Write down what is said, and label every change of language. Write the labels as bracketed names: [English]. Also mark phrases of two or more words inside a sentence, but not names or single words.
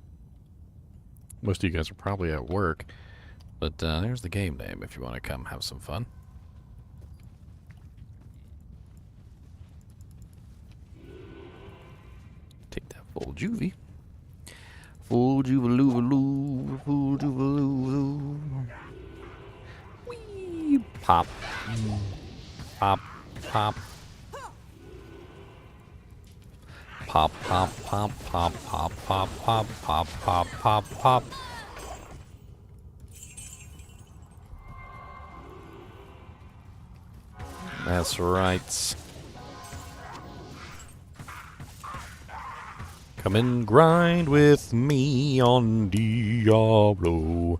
[English] Most of you guys are probably at work. But there's the game name if you want to come have some fun. Take that full juvie. Full juvaloo, full juvaloo. Whee! Pop. Pop. Pop. Pop, pop, pop, pop, pop, pop, pop, pop, pop, pop, pop. That's right. Come and grind with me on Diablo.